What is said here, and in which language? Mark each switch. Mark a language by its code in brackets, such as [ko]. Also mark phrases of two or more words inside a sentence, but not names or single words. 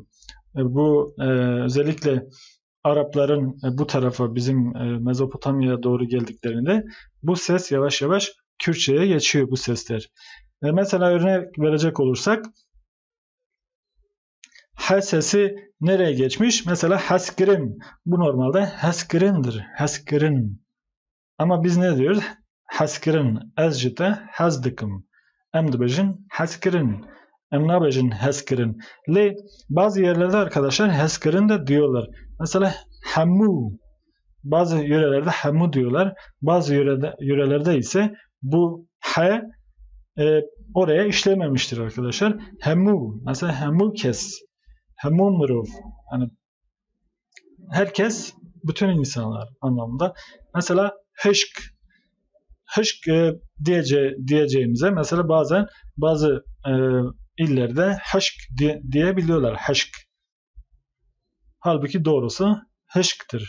[tr] Bu özellikle Arapların bu tarafa bizim Mezopotamya'ya doğru geldiklerinde bu ses yavaş yavaş Kürtçe'ye geçiyor bu sesler. Mesela örnek verecek olursak H sesi nereye geçmiş? Mesela haskirin. Bu normalde haskirindir. Haskirin. Ama biz ne diyoruz? Haskirin. [ku] Ez jite hazdikim. Em dibêjin haskirin. Em nabêjin haskirin. [tr] Le bazı yerlerde arkadaşlar haskirin de diyorlar. Mesela hemû. Bazı yörelerde hemû diyorlar. Bazı yörelerde ise bu H oraya işlememiştir arkadaşlar. [ku] Hemû. Mesela hemû kes. Hemû mirov. [tr] Yani herkes, bütün insanlar anlamında. Mesela hışk. Hışk diyeceğimize mesela bazen bazı illerde hışk diyebiliyorlar. Hışk. Halbuki doğrusu hışktır.